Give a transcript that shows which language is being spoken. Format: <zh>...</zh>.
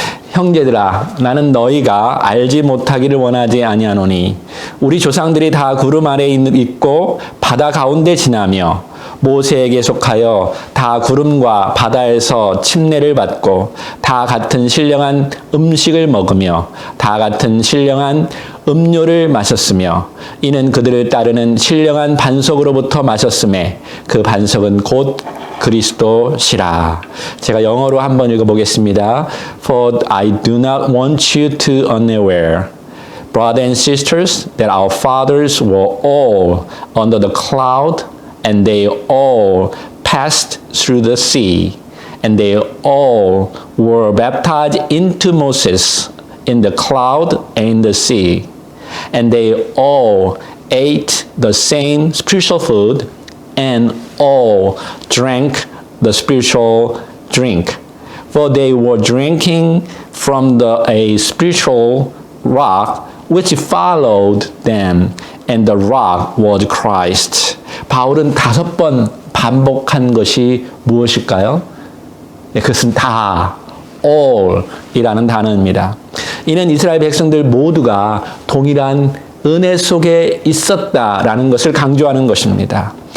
<ko>형제들아, 나는 너희가 알지 못하기를 원하지 아니하노니 우리 조상들이 다 구름 아래 있고 바다 가운데 지나며 모세에게 속하여 다 구름과 바다에서 침례를 받고 다 같은 신령한 음식을 먹으며 다 같은 신령한 음료를 마셨으며 이는 그들을 따르는 신령한 반석으로부터 마셨음에 그 반석은 곧 그리스도시라. 제가 영어로 한번 읽어보겠습니다.</ko> <en>For I do not want you to unaware, brothers and sisters, that our fathers were all under the cloud and they all passed through the sea and they all were baptized into Moses in the cloud and in the sea. And they all ate the same spiritual food and all drank the spiritual drink. For they were drinking from a spiritual rock which followed them, and the rock was Christ.</en> <ko>바울은 5번 반복한 것이 무엇일까요? 그것은 다, all 이라는 단어입니다. 이는 이스라엘 백성들 모두가 동일한 은혜 속에 있었다라는 것을 강조하는 것입니다.</ko>